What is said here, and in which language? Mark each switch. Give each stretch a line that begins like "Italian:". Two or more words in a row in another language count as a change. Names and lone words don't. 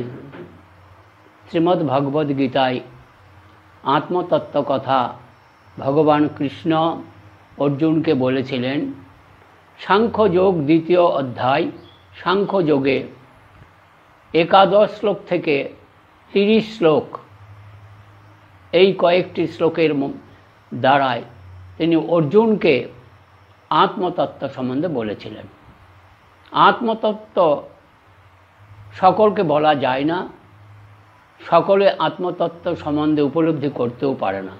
Bangla: শ্রীমদ্ ভগবদ গীতায় আত্মতত্ত্ব কথা ভগবান কৃষ্ণ অর্জুন কে বলেছিলেন। সাংখ্য যোগ দ্বিতীয় অধ্যায় সাংখ্য যোগে 11 श्लोक থেকে 30 श्लोक এই কয়েকটি শ্লোকের দ্বারায় তিনি অর্জুনকে আত্মতত্ত্ব সম্বন্ধে বলেছিলেন। আত্মতত্ত্ব সকলকে বলা যায় না, সকলে আত্মতত্ত্ব সম্বন্ধে উপলব্ধি করতেও পারে না।